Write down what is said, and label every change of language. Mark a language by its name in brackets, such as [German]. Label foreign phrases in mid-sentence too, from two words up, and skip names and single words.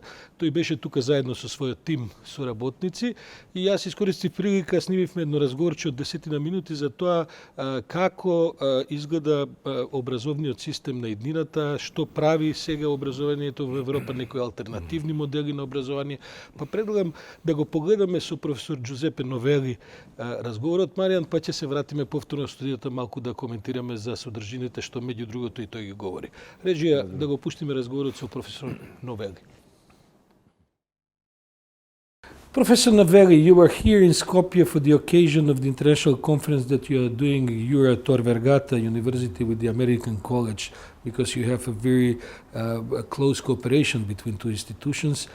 [Macedonian] Тој беше тука заедно со својот тим соработници и јас искористив прилика, снимивме едно разговорче од 10 минути за тоа како изгледа образовниот систем на иднината, што прави сега образованието во Европа, некои алтернативни модели на образование. Па предлагам да го погледаме со професор Џузепе Новели разговорот, Маријан, па ќе се вратиме повторно во студијата малку да коментираме за содржините што меѓу другото и тој ги говори. Режија, да го пуштиме разговорот со професор Новели. [English] Professor Novelli, you are here in Skopje for the occasion of the international conference that you are doing. You are at Tor Vergata University with the American College because you have a very close cooperation between two institutions.